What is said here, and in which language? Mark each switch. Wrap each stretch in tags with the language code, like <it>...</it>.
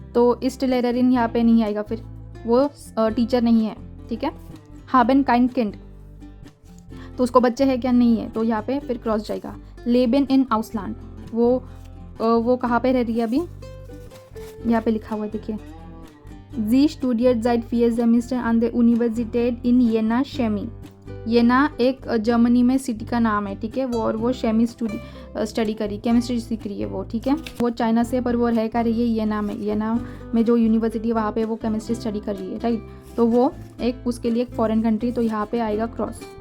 <hi>तो</hi> <de>ist Lehrerin</de> <hi>यहाँ पे नहीं आएगा, फिर वो टीचर नहीं है, ठीक है।</hi> <de>haben kein Kind,</de> <hi>तो उसको बच्चे हैं क्या, नहीं है, तो यहाँ पे फिर क्रॉस जाएगा।</hi> <de>Leben in Ausland,</de> <hi>वो कहाँ पे रह रही है अभी, यहाँ पे लिखा हुआ है, देखिए।</hi> <de>Sie studiert seit 4 Semestern an der Universität in Jena Chemie।</de> <hi>येना एक जर्मनी में सिटी का नाम है, ठीक है। वो शेमी स्टडी करी, केमिस्ट्री सीख रही है वो, ठीक है। वो चाइना से पर वो रह कर रही है येना में जो यूनिवर्सिटी है वहाँ पे वो केमिस्ट्री स्टडी कर रही है, राइट। तो वो एक उसके लिए एक फॉरेन कंट्री, तो यहाँ पे आएगा क्रॉस।</hi>